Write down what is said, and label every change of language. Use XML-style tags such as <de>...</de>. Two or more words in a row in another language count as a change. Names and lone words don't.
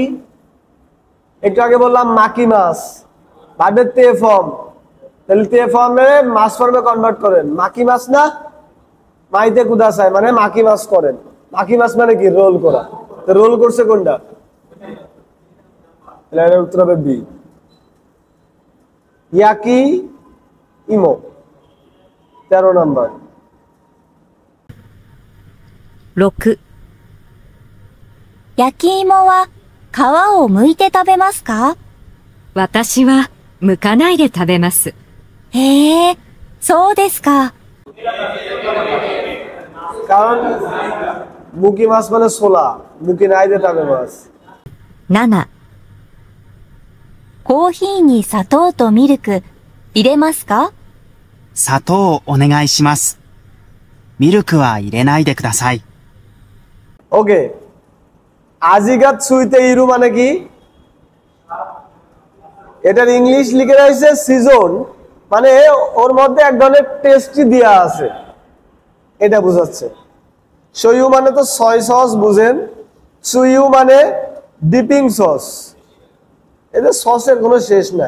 <bn>একটু আগে বললাম</bn> <ja>巻きます,</ja> <bn>ভাবে তে ফর্ম, তাহলে তে ফর্মে মাছ ফর্মে কনভার্ট করেন,</bn> <ja>巻きます</ja> <bn>না,</bn> <ja>巻いてください</ja> <bn>মানে</bn> <ja>巻きます</ja> <bn>করেন।</bn> <ja>巻きます</ja> <bn>মানে কি? রোল করা। তো রোল করছে কোনটা? তাহলে এর উত্তর হবে বি, ইয়াকি ইমো। 13 নাম্বার।</bn> <ja>6、焼き芋は皮を剥いて食べますか？私は剥かないで食べます。へえ、そうですか。</ja> <bn>কারণ</bn> <ja>剥きます</ja> <bn>মানে ছোলা,</bn> <ja>剥かないで食べます. 7、コーヒーに砂糖とミルク入れますか？砂糖をお願いします。ミルクは入れないでください。</ja> <bn>ওকে,</bn> <ja>味がついている</ja> <bn>মানে কি? এটার ইংলিশ লিখে রয়েছে সিজন, মানে ওর মধ্যে এক ধরনের টেস্টি দেয়া আছে, এটা বোঝাচ্ছে। সইউ মানে তো</bn> <en>soy sauce</en> <bn>বুঝেন, সুইউ মানে</bn> <en>dipping sauce,</en> <bn>এদের সসের কোনো শেষ নাই।</bn>